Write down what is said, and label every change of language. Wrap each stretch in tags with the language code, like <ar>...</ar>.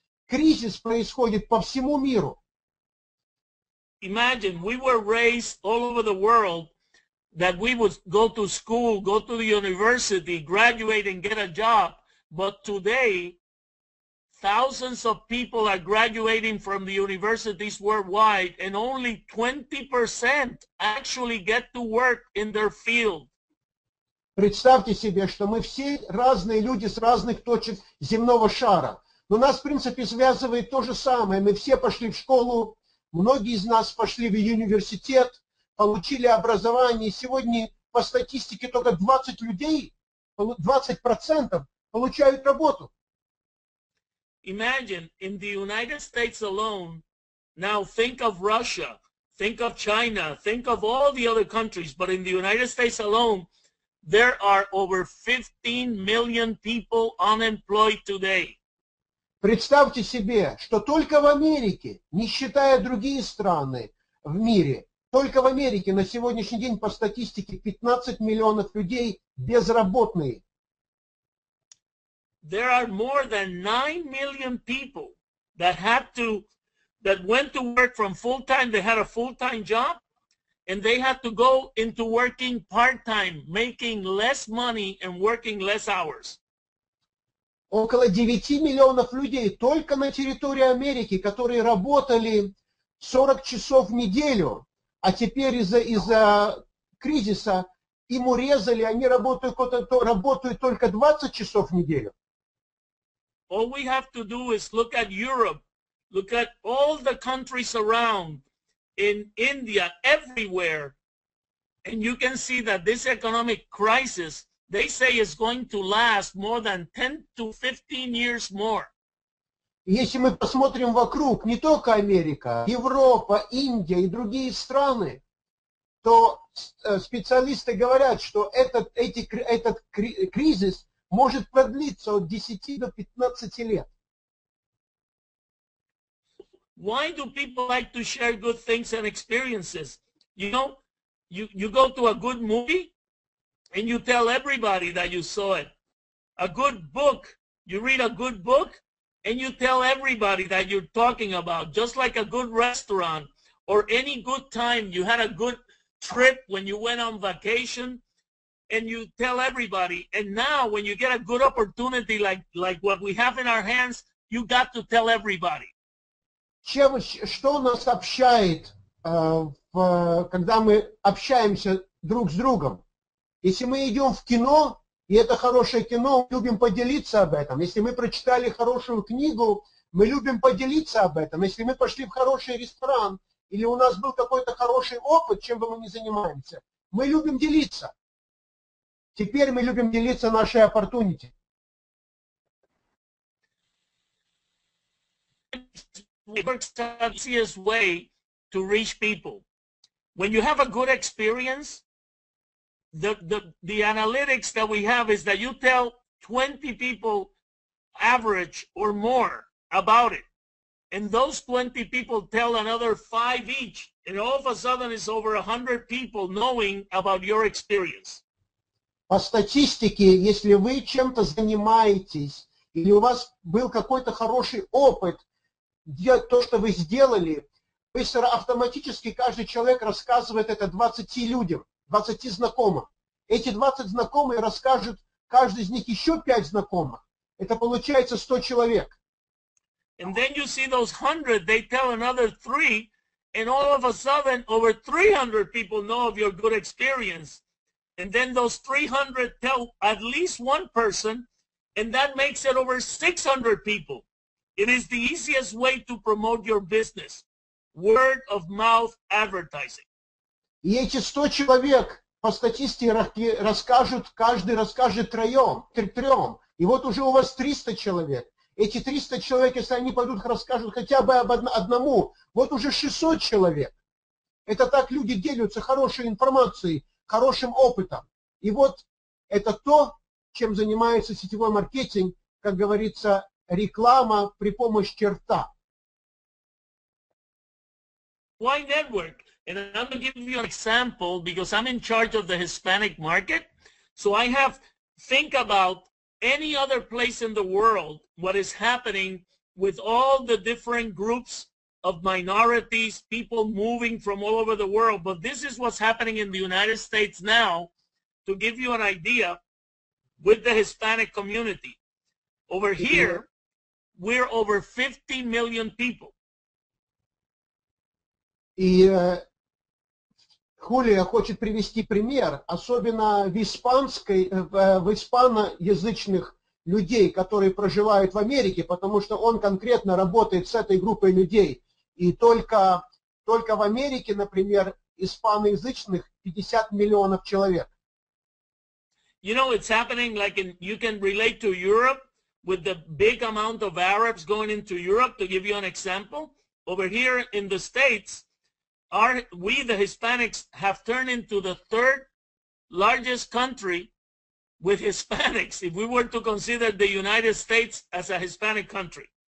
<ru>Кризис происходит по всему миру.</ru> <en>Imagine, we were raised all over the world that we would go to school, go to the university, graduate and get a job. But today, thousands of people are graduating from the universities worldwide, and only 20% actually get to work in their field.</en> <ru>Представьте себе, что мы все разные люди с разных точек земного шара. Но нас, в принципе, связывает то же самое. Мы все пошли в школу, многие из нас пошли в университет, получили образование. Сегодня по статистике только 20% получают работу.</ru> <en>Imagine, in the United States alone, now think of Russia, think of China, think of all the other countries, but in the United States alone, there are over 15 million people unemployed today.</en> <ru>Представьте себе, что только в Америке, не считая другие страны в мире, только в Америке на сегодняшний день по статистике 15 миллионов людей безработные.</ru> <en>There are more than 9 million people that went to work from full-time, they had a full-time job, and they had to go into working part-time, making less money and working less hours.</en> <ru>Около 9 миллионов людей только на территории Америки, которые работали 40 часов в неделю, а теперь из-за кризиса им урезали, они работают только 20 часов в неделю.</ru> <en>All we have to do is look at Europe, look at all the countries around, in India, everywhere, and you can see that this economic crisis, they say, is going to last more than 10 to 15 years more.</en> <ru>Если мы посмотрим вокруг, не только Америка, Европа, Индия и другие страны, то специалисты говорят, что этот кризис может продлиться от 10 до 15 лет.</ru> <en>Why do people like to share good things and experiences? You know, you go to a good movie and you tell everybody that you saw it. A good book, you read a good book and you tell everybody that you're talking about, just like a good restaurant or any good time. You had a good trip when you went on vacation, and you tell everybody. And now when you get a good opportunity like what we have in our hands, you got to tell everybody.</en> <ru>Что нас общает, когда мы общаемся друг с другом? Если мы идем в кино, и это хорошее кино, мы любим поделиться об этом. Если мы прочитали хорошую книгу, мы любим поделиться об этом. Если мы пошли в хороший ресторан, или у нас был какой-то хороший опыт, чем бы мы ни занимаемся, мы любим делиться. Теперь мы любим делиться нашей opportunity.</ru> <en>It's the easiest way to reach people. When you have a good experience, the analytics that we have is that you tell 20 people average or more about it. And those 20 people tell another 5 each. And all of a sudden it's over 100 people knowing about your experience.</en> <ru>По статистике, если вы чем-то занимаетесь, или у вас был какой-то хороший опыт, то, что вы сделали, автоматически каждый человек рассказывает это 20 людям, 20 знакомым. Эти 20 знакомых расскажут, каждый из них еще 5 знакомых. Это получается 100 человек.</ru> <en>And then you see those 100, they tell another 3, and all of a sudden over 300 people know of your good experience. And then those 300 tell at least one person, and that makes it over 600 people. It is the easiest way to promote your business. Word of mouth advertising.</en> <ru>И эти 100 человек по статистике расскажут, каждый расскажет трем. И вот уже у вас 300 человек. Эти 300 человек, если они пойдут, расскажут хотя бы об одному, вот уже 600 человек. Это так люди делятся хорошей информацией, хорошим опытом. И вот это то, чем занимается сетевой маркетинг, как говорится, реклама при помощи рта.</ru> <en>Why network? And I'm going to give you an example because I'm in charge of the Hispanic market. So I have think about any other place in the world, what is happening with all the different groups of minorities, people moving from all over the world. But this is what's happening in the United States now, to give you an idea with the Hispanic community. Over here, we're over 50 million people.</en> <ru>И Хулио хочет привести пример, особенно в испаноязычных людей, которые проживают в Америке, потому что он конкретно работает с этой группой людей. И только в Америке, например, испаноязычных 50 миллионов человек.</ru> <en>You know, it's happening like you can relate to Europe with the big amount of Arabs going into Europe. To give you an example, over here in the States, we, the Hispanics, have turned into the 3rd largest country with Hispanics, if we were to consider the United States as a Hispanic country.</en>